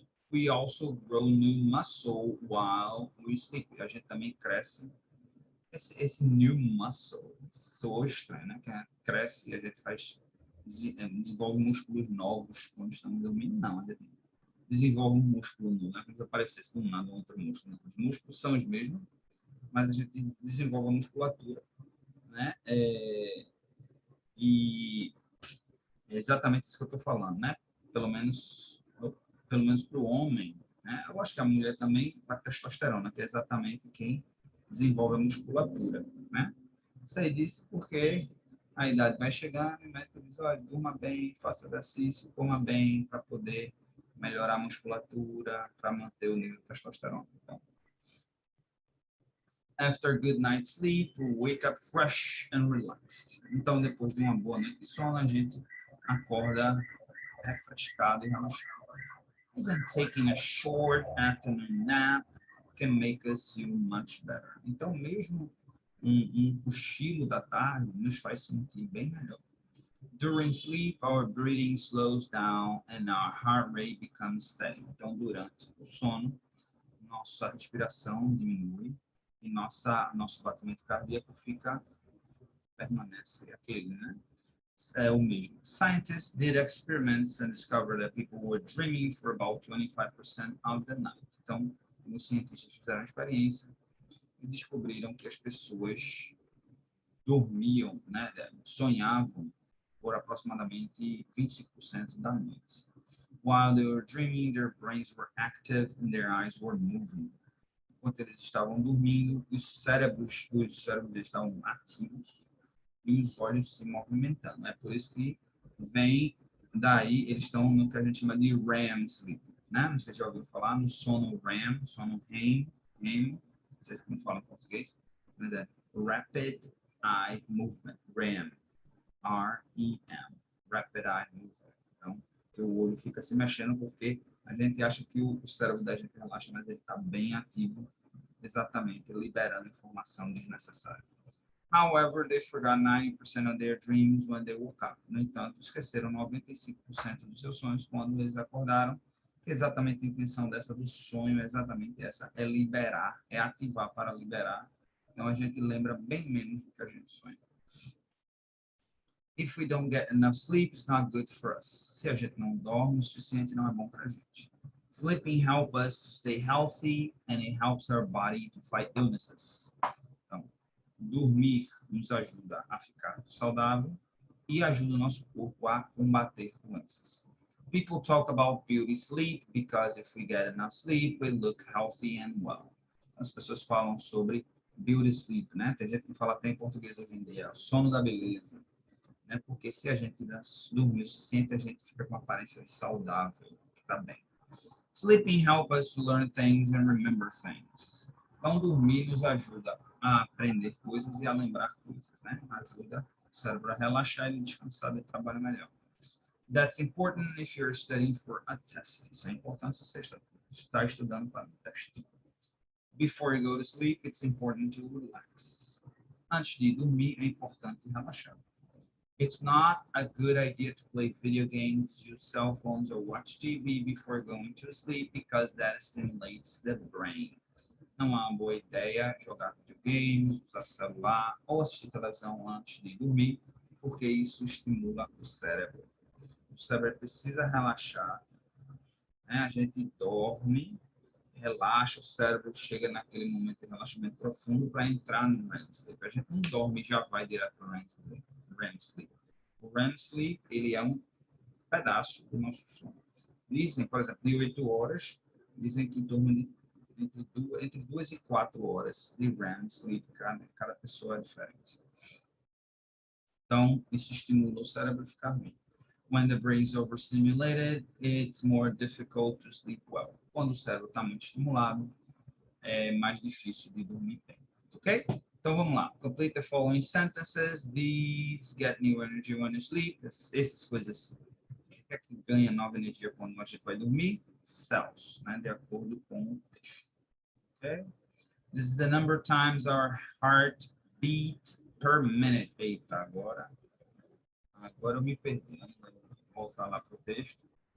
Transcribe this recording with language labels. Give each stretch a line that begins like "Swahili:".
English: We also grow new muscle while we sleep.
Portuguese: A gente também cresce. Esse new muscle, soa estranho, né? Que cresce e a gente desenvolve músculos novos quando estamos dormindo. Não, a gente desenvolve um músculo novo, não é como se aparecesse do nada um outro músculo. Os músculos são os mesmos, mas a gente desenvolve a musculatura, né? E é exatamente isso que eu estou falando, né? Pelo menos para o homem, né? Eu acho que a mulher também, a testosterona, que é exatamente quem desenvolve a musculatura, né? Sei disso porque a idade vai chegando e o médico diz, olha, durma bem, faça exercício, coma bem para poder melhorar a musculatura, para manter o nível de testosterona.
English: Então, after a good night's sleep, we wake up fresh and relaxed.
Portuguese: Então, depois de uma boa noite de sono, a gente acorda refrescado e relaxado.
English: Even taking a short afternoon nap can make us feel much better.
Portuguese: Então, mesmo um cochilo da tarde nos faz sentir bem melhor.
English: During sleep, our breathing slows down and our heart rate becomes steady.
Portuguese: Então, durante o sono, nossa respiração diminui e nosso batimento cardíaco permanece aquele, né? É o mesmo.
English: Scientists did experiments and discovered that people were dreaming for about 25% of the night.
Portuguese: Então, os cientistas fizeram experiência e descobriram que as pessoas dormiam, né, sonhavam por aproximadamente 25% da noite.
English: While they were dreaming, their brains were active and their eyes were moving.
Portuguese: Enquanto eles estavam dormindo, os cérebros estavam ativos e os olhos se movimentando. É por isso que vem daí, eles estão no que a gente chama de REM sleep, né? Não sei se já ouviu falar no sono REM, sono REM, não sei como fala em português, mas é Rapid Eye Movement, REM, R-E-M, Rapid Eye Movement. Então, que o olho fica se mexendo porque a gente acha que o cérebro da gente relaxa, mas ele está bem ativo, exatamente, liberando informação desnecessária.
English: However, they forgot 90% of their dreams when they woke up.
Portuguese: No entanto, esqueceram 95% dos seus sonhos quando eles acordaram. Exatamente a intenção do sonho é exatamente essa, é liberar, é ativar para liberar. Então, a gente lembra bem menos do que a gente sonha.
English: If we don't get enough sleep, it's not good for us.
Portuguese: Se a gente não dorme o suficiente, não é bom para a gente.
English: Sleeping helps us to stay healthy and it helps our body to fight illnesses.
Portuguese: Então, dormir nos ajuda a ficar saudável e ajuda o nosso corpo a combater doenças.
English: People talk about beauty sleep because if we get enough sleep, we look healthy and well.
Portuguese: As pessoas falam sobre beauty sleep, né? Tem gente que fala até em português hoje em dia, sono da beleza. Né? Porque se a gente dormir o suficiente, a gente fica com uma aparência saudável, que está bem.
English: Sleeping helps us to learn things and remember things.
Portuguese: Então, dormir nos ajuda a aprender coisas e a lembrar coisas, né? Ajuda o cérebro a relaxar e descansar e trabalhar melhor.
English: That's important if you're studying for a test.
Portuguese: Isso é importante se você está estudando para um teste.
English: Before you go to sleep, it's important to relax.
Portuguese: Antes de dormir, é importante relaxar.
English: It's not a good idea to play video games, use cell phones, or watch TV before going to sleep because that stimulates the brain.
Portuguese: Não é uma boa ideia jogar videogames, usar celular ou assistir televisão antes de dormir, porque isso estimula o cérebro. O cérebro precisa relaxar, né? A gente dorme, relaxa, o cérebro chega naquele momento de relaxamento profundo para entrar no REM sleep. A gente não dorme e já vai direto para o REM sleep. O REM sleep, ele é um pedaço do nosso sono. Dizem, por exemplo, de 8 horas, dizem que dorme entre 2 e 4 horas de REM sleep, cada pessoa é diferente. Então, isso estimula o cérebro a ficar bem.
English: When the brain is overstimulated, it's more difficult to sleep well.
Portuguese: Quando o cérebro está muito estimulado, é mais difícil de dormir bem. Ok? Então vamos lá.
English: Complete the following sentences. These get new energy when you sleep.
Portuguese: Essas coisas. O que é que ganha nova energia quando a gente vai dormir? Cells, né? De acordo com o texto. Ok?
English: This is the number of times our heart beat per minute.
Portuguese: Eita, agora eu me perdi. Vou voltar lá para o texto.